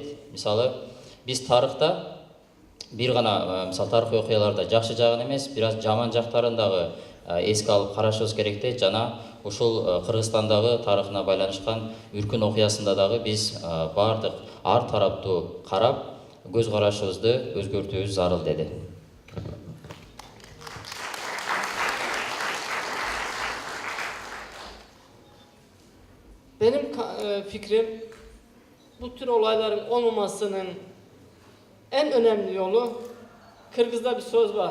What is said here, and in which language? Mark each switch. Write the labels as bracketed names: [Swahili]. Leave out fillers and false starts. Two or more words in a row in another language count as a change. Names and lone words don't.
[Kyrgyz] Мисалы, биз тарыхта бир гана мисалы тарыхый окуяларда жакшы жагын эмес, бир аз жаман жактарын дагы эске алып карашыбыз керек дейт. Жана ушул Кыргызстандагы тарыхына байланышкан Үркүн окуясында дагы биз бардык ар тараптуу карап, көз карашыбызды өзгөртүүбүз зарыл деди. [Turkish] Benim fikrim bu tür olayların olmamasının en önemli yolu Kırgız'da bir söz var.